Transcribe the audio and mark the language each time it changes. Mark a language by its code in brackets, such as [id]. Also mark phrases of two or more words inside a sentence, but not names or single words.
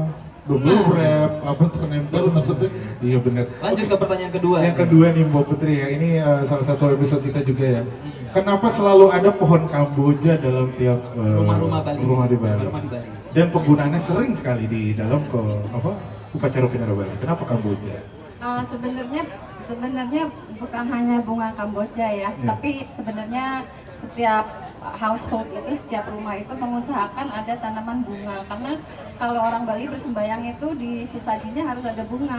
[id] Double wrap, apa ternempel takutnya. Iya benar. Lanjut ke pertanyaan kedua. Yang kedua nih Mbak Putri ya, ini salah satu episode kita juga ya. Kenapa selalu ada pohon Kamboja dalam tiap rumah Bali? Rumah di Bali. Dan penggunaannya sering sekali di dalam upacara-upacara Bali. Kenapa Kamboja? Sebenarnya bukan hanya bunga Kamboja ya, tapi sebenarnya setiap household itu, setiap rumah itu mengusahakan ada tanaman bunga, karena kalau orang Bali bersembayang itu di sesajinya harus ada bunga.